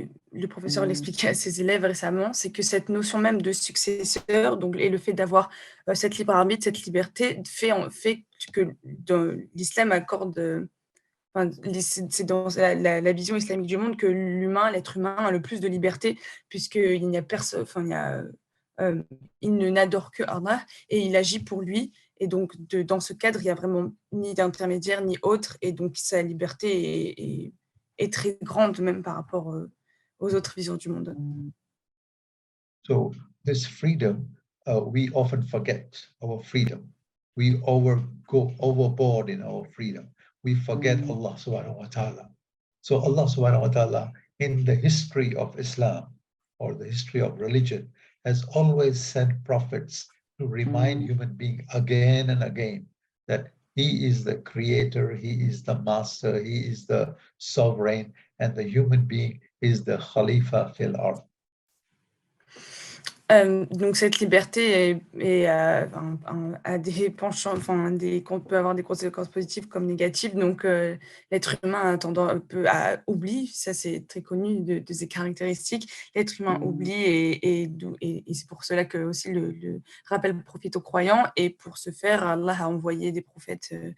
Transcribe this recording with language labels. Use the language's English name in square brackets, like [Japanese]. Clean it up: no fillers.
[French] Le professeur l'expliquait à ses élèves récemment, c'est que cette notion même de successeur, donc, et le fait d'avoir cette libre arbitre, cette liberté, fait que l'islam accorde, c'est dans la vision islamique du monde que l'être humain a le plus de liberté, puisqu'il n'y a personne, il n'adore que Allah et il agit pour lui. Et donc, dans ce cadre, il n'y a vraiment ni d'intermédiaire ni autre, et donc sa liberté est très grande, même par rapport aux autres visions du monde. [English] So this freedom, we often forget our freedom. We go overboard in our freedom. We forget Allah subhanahu wa ta'ala. So Allah subhanahu wa ta'ala, in the history of Islam or the history of religion, has always sent prophets to remind human beings again and again that He is the creator, He is the master, He is the sovereign, and the human being is the Khalifa fil ard. [French] Donc cette liberté a des penchants, peut avoir des conséquences positives comme négatives. Donc l'être humain a tendance à oublier, ça c'est très connu de ses caractéristiques. L'être humain oublie, et c'est pour cela que aussi le rappel profite aux croyants. Et pour ce faire, Allah a envoyé des prophètes